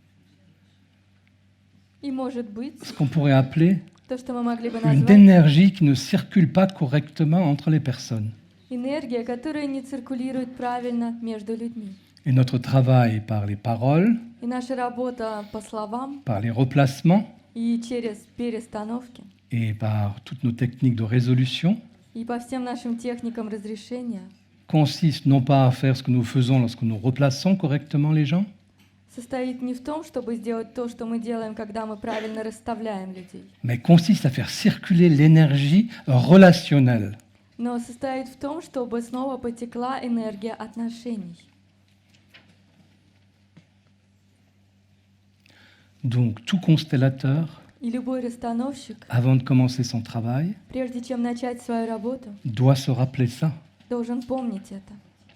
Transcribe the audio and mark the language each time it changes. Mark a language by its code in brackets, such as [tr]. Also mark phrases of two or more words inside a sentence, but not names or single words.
[ru] и может быть [fr] ce qu'on pourrait appeler [ru] то, что мы могли бы [fr] une [ru] назвать [fr] énergie qui ne circule pas correctement entre les personnes. [ru] энергия, которая не циркулирует правильно между людьми. [fr] Et notre travail par les paroles, [ru] И наша работа по словам [fr] par les replacements [ru] и через перестановки, [fr] et par toutes nos techniques de résolution [ru] и по всем нашим техникам разрешения [fr] consiste non pas à faire ce que nous faisons lorsque nous replaçons correctement les gens, [ru] состоит не в том, чтобы сделать то, что мы делаем, когда мы правильно расставляем людей, [fr] mais consiste à faire circuler l'énergie relationnelle. [ru] но состоит в том, чтобы снова потекла энергия отношений. [fr] Donc tout constellateur, [ru] И любой расстановщик, [fr] avant de commencer son travail, [ru] прежде чем начать свою работу, [fr] doit se rappeler ça. [ru] должен помнить это.